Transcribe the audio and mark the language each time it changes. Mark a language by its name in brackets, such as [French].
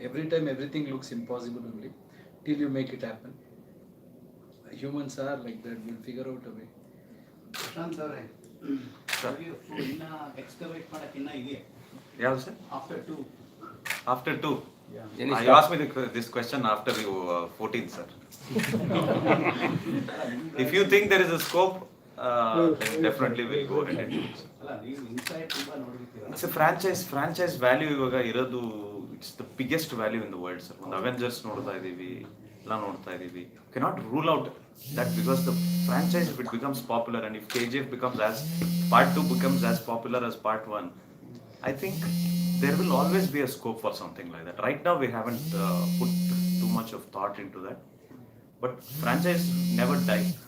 [English] Every time everything looks impossible only till you make it happen. Humans are like that. We'll figure out a way. [Kannada] Prashant avare inna excavate ಮಾಡಕ್ಕೆ ಇನ್ನ ಇದೆ. ಯಾವುದು sir? [English] After 2. Yeah. You asked me this question after you 14, sir. If you think there is a scope, then definitely we'll go ahead. [Kannada] ಅಲ್ಲ ನೀವು inside ತುಂಬಾ ನೋಡಿರ್ತೀರಾ. [English] It's a franchise value [Kannada] ಇವಾಗ ಇರೋದು. [English] It's the biggest value in the world, sir. [Kannada] ಒಂದು Avengers ನೋಡ್ತಾ ಇದೀವಿ, ಎಲ್ಲ ನೋಡ್ತಾ ಇದೀವಿ. [English] Cannot rule out that because the franchise, if it becomes popular and if KGF becomes as part 2 becomes as popular as part 1, I think there will always be a scope for something like that. Right now we haven't put too much of thought into that, but franchise never die.